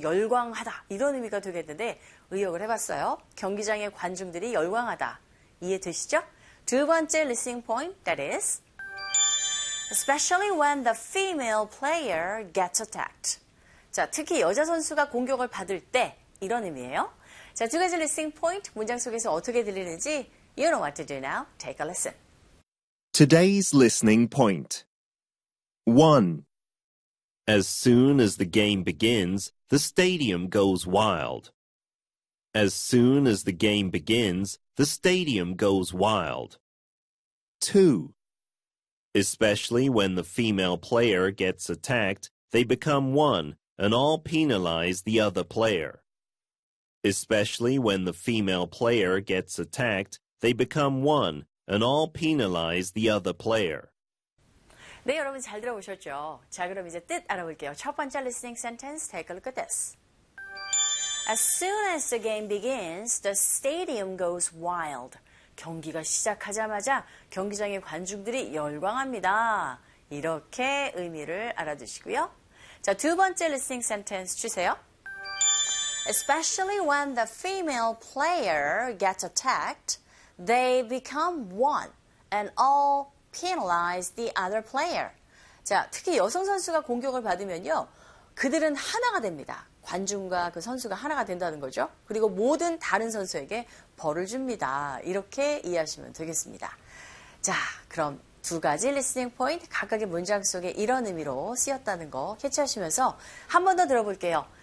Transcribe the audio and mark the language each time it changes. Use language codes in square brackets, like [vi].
[ko] 열광하다 이런 의미가 되겠는데 의역을 해봤어요. 경기장의 관중들이 열광하다. 이해되시죠? [en] 두 번째 listening point, that is, especially when the female player gets attacked. [ko] 자, 특히 여자 선수가 공격을 받을 때 이런 의미예요. 자, 두 가지 [en] listening point, [ko] 문장 속에서 어떻게 들리는지 [en] You know what to do now. Take a listen. Today's listening point. 1. As soon as the game begins, the stadium goes wild. As soon as the game begins, the stadium goes wild. 2. Especially when the female player gets attacked, they become one and all penalize the other player. Especially when the female player gets attacked, they become one and all penalize the other player. [ko] 네, 여러분 잘 들어보셨죠? 자, 그럼 이제 뜻 알아볼게요. 첫 번째 [en] listening sentence, take a look at this. As soon as the game begins, the stadium goes wild. [ko] 경기가 시작하자마자 경기장의 관중들이 열광합니다. 이렇게 의미를 알아두시고요. 자, 두 번째 listening sentence 주세요. [en] Especially when the female player gets attacked, they become one and all penalize the other player. [ko] 자, 특히 여성 선수가 공격을 받으면요. 그들은 하나가 됩니다. 관중과 그 선수가 하나가 된다는 거죠. 그리고 모든 다른 선수에게 벌을 줍니다. 이렇게 이해하시면 되겠습니다. 자, 그럼 두 가지 listening point, 각각의 문장 속에 이런 의미로 쓰였다는 거 캐치하시면서 한번더 들어볼게요.